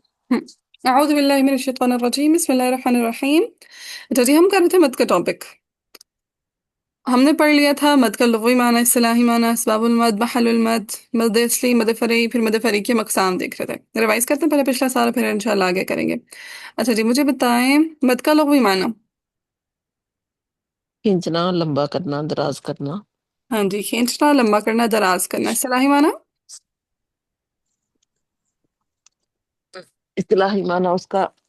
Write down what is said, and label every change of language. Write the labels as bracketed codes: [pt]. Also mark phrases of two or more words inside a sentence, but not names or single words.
[ar] اعوذ باللہ من الشیطان الرجیم، بسم اللہ الرحمن الرحیم۔ [ur] اچھا جی، ہم کر رہے تھے مد کا ٹاپک۔ ہم نے پڑھ لیا تھا مد کا لغوی معنی، اصطلاحی معنی، [ar] اسباب المد، محل المد، [ur] مد اصلی، مد فرعی، پھر مد فرعی کے اقسام دیکھ رہے تھے۔ ریوائز کرتے ہیں پہلے پچھلا سارا، پھر انشاءاللہ آگے کریں گے۔ اچھا جی، مجھے بتائیں مد کا لغوی معنی۔ کھینچنا، لمبا کرنا، دراز کرنا۔ ہاں جی، کھینچنا، لمبا کرنا، دراز کرنا۔ اصطلاحی معنی؟ اصطلاحی معنی اس کا